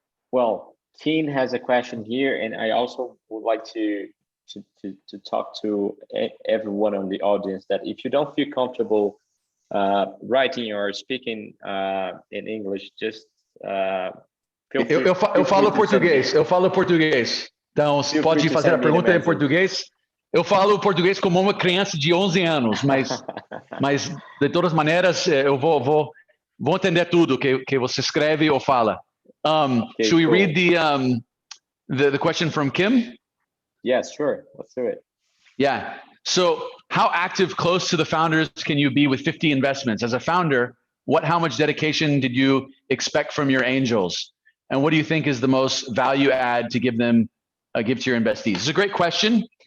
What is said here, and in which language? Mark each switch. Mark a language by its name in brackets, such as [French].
[English] Well, Keen has a question here, and I also would like to talk to everyone on the audience that if you don't feel comfortable writing or speaking in English, just feel free. [Portuguese] Eu falo português. Então, você pode fazer a pergunta em português. Eu falo português como uma criança de 11 anos, mas de todas maneiras eu vou entender tudo que você escreve ou fala. [English] Okay, should we read the question from Kim? Yes, sure. Let's do it. Yeah. So how active, close to the founders can you be with 50 investments? As a founder, how much dedication did you expect from your angels? And what do you think is the most value add to give to your investees? It's a great question.